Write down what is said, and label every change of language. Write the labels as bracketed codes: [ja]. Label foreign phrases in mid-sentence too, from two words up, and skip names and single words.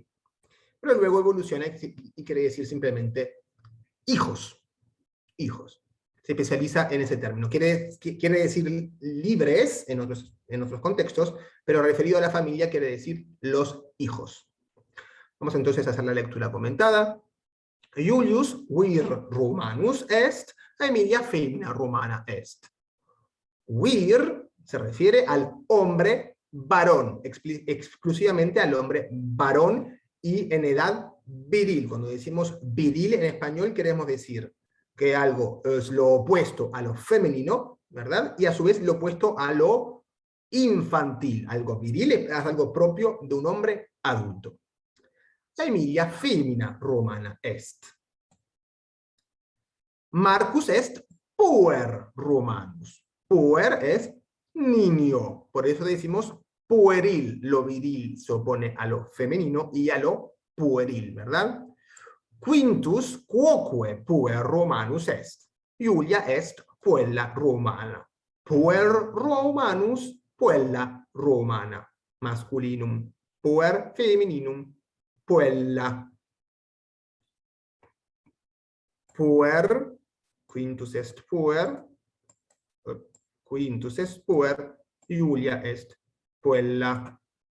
[es] Pero luego evoluciona y quiere decir simplemente hijos. Hijos. Se especializa en ese término. Quiere decir libres en otros contextos, pero referido a la familia quiere decir los hijos. Vamos entonces a hacer la lectura comentada. [la] Julius vir Romanus est, Aemilia femina Romana est. [es] Vir se refiere al hombre varón, exclusivamente al hombre varón y en edad viril. Cuando decimos viril en español queremos decir que algo es lo opuesto a lo femenino, ¿verdad? Y a su vez lo opuesto a lo infantil. Algo viril es algo propio de un hombre adulto. [la] Aemilia femina Romana est. Marcus est puer Romanus. [es] Puer es niño, por eso decimos pueril. Lo viril se opone a lo femenino y a lo pueril, ¿verdad? [la] Quintus quoque puer Romanus est. Julia est puella Romana. Puer Romanus, puella Romana. Masculinum. Puer femininum, puella. Puer, Quintus est puer, Quintus est puer, Julia est puella.